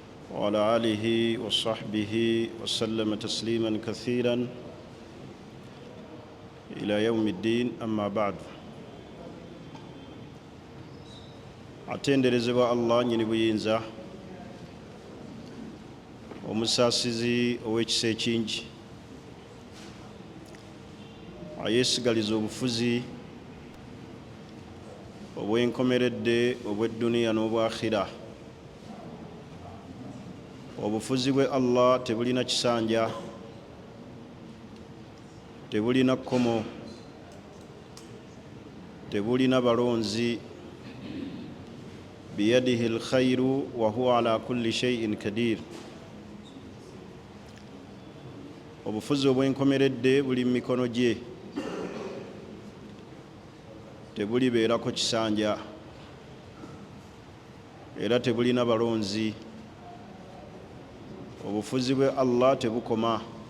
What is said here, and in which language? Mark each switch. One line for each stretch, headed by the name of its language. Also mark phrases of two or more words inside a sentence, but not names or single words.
Arabic: وعلى آله وصحبه وسلم تسليما كثيرا إلى يوم الدين أما بعد.
Ganda: atenderezebwa Allah nyini buyinza omusaasizi ow'ekisa ekingi ayeesigaliza obufuzi obw'enkomeredde obw'edduniya n'obwakhira. Obufuzi bwe Allah tebulina kisanja, tebulina kkomo, tebulina balonzi.
Arabic: بيده الخير وهو على كل شيء قدير.
Ganda: Obufuzi obw'enkomeredde buli mu mikono gye, tebulibeerako kisanja era tebulina balonzi. Obufuzi bwe Allah tebukoma.